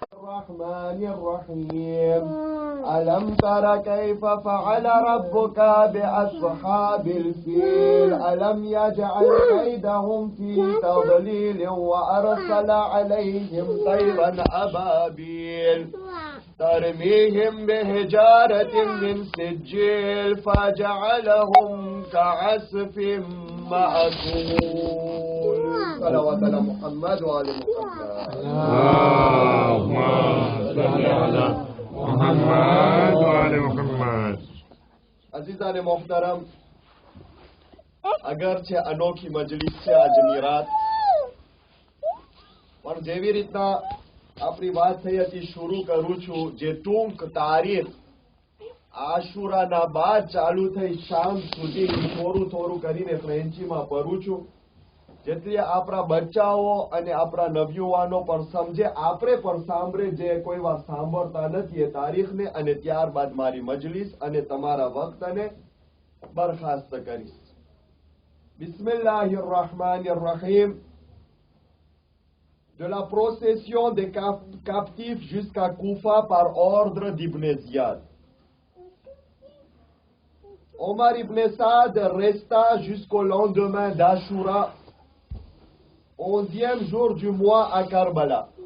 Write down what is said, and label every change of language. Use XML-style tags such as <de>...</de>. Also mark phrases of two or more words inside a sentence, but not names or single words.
<ar>الرحمن الرحيم ألم تر كيف فعل ربك بأصحاب الفيل ألم يجعل كيدهم في تضليل وأرسل عليهم طيرا أبابيل ترميهم بحجارة من سجيل فجعلهم كعصف مأكول صلوات على محمد وآل محمد اللهم صل على محمد وآل محمد.</ar> <fa>عزیزان محترم،</fa> <gu>અગરચે અનોખી મજલિસ છે આ જમીરાત, પણ જેવી રીતના આપણી વાત થઈ હતી શરૂ કરું છું, જે ટૂંક તારીખ આશુરાના બાદ ચાલુ થઈ શામ સુધી થોડું થોડું કરીને ફ્રેન્ચીમાં પઢું છું, જેથી આપણા બચ્ચાઓ અને આપણા નવયુવાનો પણ સમજે, આપણે પણ સાંભળે જે કોઈ વાર સાંભળતા નથી એ તારીખને, અને ત્યારબાદ મારી મજલિસ અને તમારા વક્તને બરખાસ્ત કરીશ.</gu> <ar>بسم الله الرحمن الرحيم.</ar> <fr>De la procession des captifs jusqu'à Koufa par ordre d'Ibn Ziyad. Omar ibn Saad resta jusqu'au lendemain d'Ashura, 11e jour du mois à Karbala.</fr>